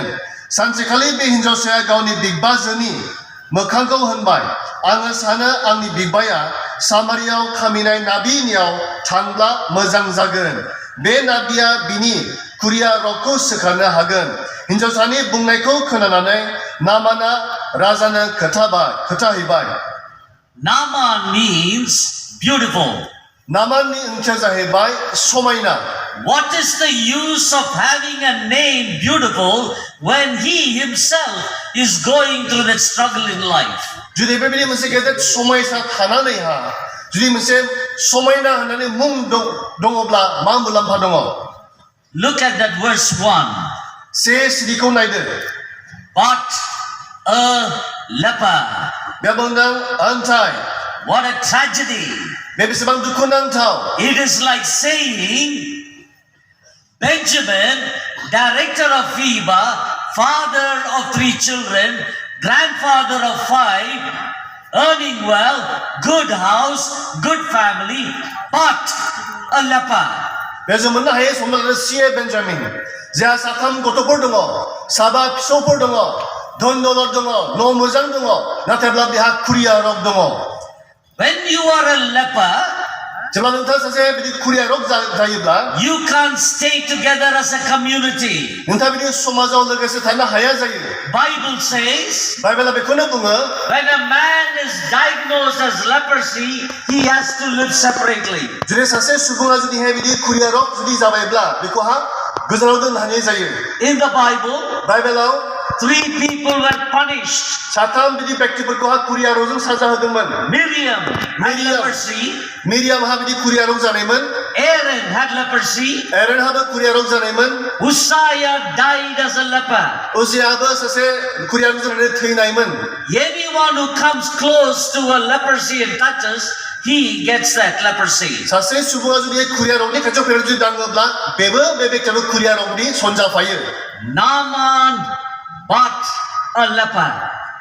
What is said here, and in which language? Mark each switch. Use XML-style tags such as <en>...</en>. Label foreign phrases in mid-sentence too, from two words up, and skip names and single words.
<brx>सानसेखालि बे हिनजावसाया गावनि बिग्बाजोनि मोखांखौ होनबाय, आङो सानो आंनि बिग्बाया सामारियाव खामिनाय नाबिनियाव थांब्ला मोजां जागोन। बे नाबिया बिनि खुरिया रगखौ सोखानो हागोन। हिनजावसानि बुंनायखौ खोनानानै नामाना राजानो खोथाहैबाय।</brx> <en>Naaman means beautiful.</en> <brx>नामाननि ओंथिया जाहैबाय समायना।</brx> <en>What is the use of having a name beautiful when he himself is going through that struggle in life?</en> <brx>जुदि बेबायदि मोनसे गेदेर समयसा थानानैहा जुदि मोनसे समायना होननानै मुं दङब्ला मा मुलाम्फा दङ?</brx> <en>Look at that verse 1.</en> <brx>सिरिखौ नायदो।</brx> <en>But a leper.</en> <brx>बे बुंदों ओमफ्राय</brx> <en>What a tragedy.</en> <brx>बे बेसेबां दुखुनांथाव।</brx> <en>It is like saying Benjamin, director of FIBA, father of 3 children, grandfather of 5, earning well, good house, good family, but a leper.</en> <brx>बे जों मोननो हायो हमना ला बेन्जामिन, जेहा 3 गथ'फोर दङ, 7 फिसौफोर दङ, धन दौलत दङ न' मोजां दङ नाथायब्ला बेहा खुरिया रग दङ</brx> <en>When you are a leper,</en> <brx>जेब्ला नोंथाङा सासे बिदि खुरिया रग जायोब्ला</brx> <en>you can't stay together as a community.</en> <brx>नोंथाङा बिदि समाजाव लोगोसे थानो हाया जायो</brx> <en>Bible says,</en> <brx>बाइबेला बेखौनो बुङो</brx> <en>when a man is diagnosed as leprosy, he has to live separately.</en> <brx>जुदि सासे सुबुङा जुदिहाय बिदि खुरिया रग जुदि जाबायब्ला बेखौहा गोजानाव दोननो हानाय जायो</brx> <en>In the Bible,</en> <brx>बाइबेलाव</brx> <en>3 people were punished.</en> <brx>साथाम बिदि व्यक्तिफोरखौहा खुरिया रगजों साजा होदोंमोन</brx> <en>Miriam had Miriam. leprosy.</en> <brx>मिरियामहा बिदि खुरिया रग जानायमोन</brx> <en>Aaron had leprosy.</en> <brx>एरनहाबो खुरिया रग जानायमोन</brx> <en>Uzziah died as a leper.</en> <brx>उजियाबो सासे खुरिया रग जानानै थैनायमोन</brx> <en>Anyone who comes close to a leprosy and touches, he gets that leprosy.</en> <brx>सासे सुबुङा जुदि खुरिया रगनि खाथियाव फैनानै जुदि दाङोब्ला बेबो बे व्यक्तियाबो खुरिया रगनि सनजाफायो</brx> <en>Naaman but a leper.</en>